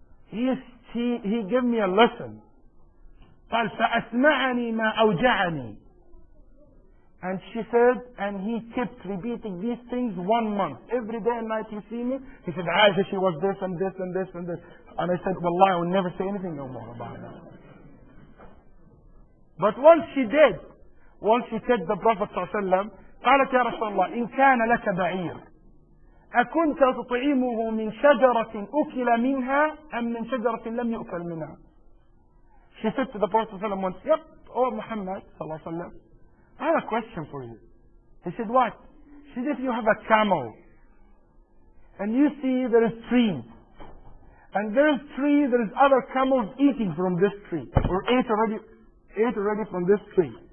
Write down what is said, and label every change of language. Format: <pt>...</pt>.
<en>He gave me a lesson.</en> <ar>قال فأسمعني ما أوجعني.</ar> <en>And she said, and he kept repeating these things 1 month. Every day and night he see me. He said, Aisha, she was this and this and this and this. And I said, Wallahi, I will never say anything no more about that. But once she did, once she said the Prophet ﷺ,</en> <ar>قالت يا رسول الله إن كان لك بعير أكنت تطعمه من شجرة أكل منها أم من شجرة لم يؤكل منها.</ar> <en>She said to the Prophet ﷺ once, yep, oh Muhammad ﷺ, I have a question for you. He said, what? She said, if you have a camel and you see there is trees, and there is other camels eating from this tree, or ate already from this tree.</en>